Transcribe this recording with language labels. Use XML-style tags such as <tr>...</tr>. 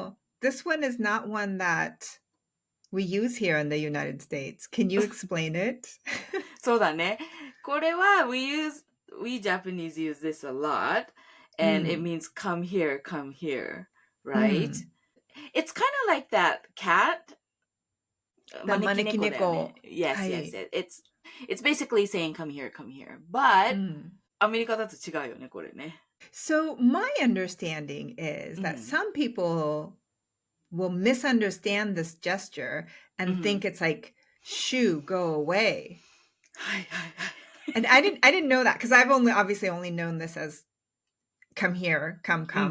<en>も、this one is not one that we use here in the United States. Can you explain it?</en> <ja>そうだね。これは</ja> <en>we Japanese use this a lot and it means come here, right? It's kind of like that cat.</en> <ja>招き猫だよね。</ja> <en>Yes,</en> <ja>はい</ja> <en>yes. It's basically saying come here, but</en> <ja>アメリカだと違うよね、これね。</ja> <en>So my understanding is that some people will misunderstand this gesture and think it's like, shoo, go away.</en> <ja>はいはいはい。</ja> <en>And I didn't know that because I've obviously only known this as come here, come.</en>